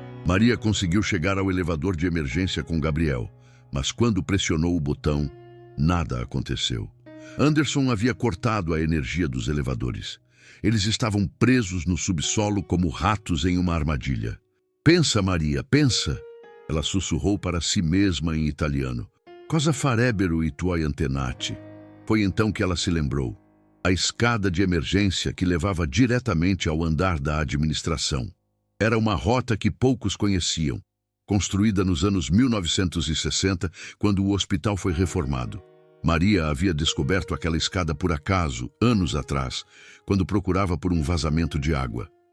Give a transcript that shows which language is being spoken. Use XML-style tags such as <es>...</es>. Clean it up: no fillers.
<pt>Maria conseguiu chegar ao elevador de emergência com Gabriel, mas quando pressionou o botão, nada aconteceu. Anderson havia cortado a energia dos elevadores. Eles estavam presos no subsolo como ratos em uma armadilha. Pensa, Maria, pensa! Ela sussurrou para si mesma em italiano.</pt> <it>Cosa farebbero i tuoi antenati?</it> <pt>Foi então que ela se lembrou. A escada de emergência que levava diretamente ao andar da administração. Era uma rota que poucos conheciam, construída nos anos 1960, quando o hospital foi reformado. Maria havia descoberto aquela escada por acaso, anos atrás, quando procurava por um vazamento de água.</pt>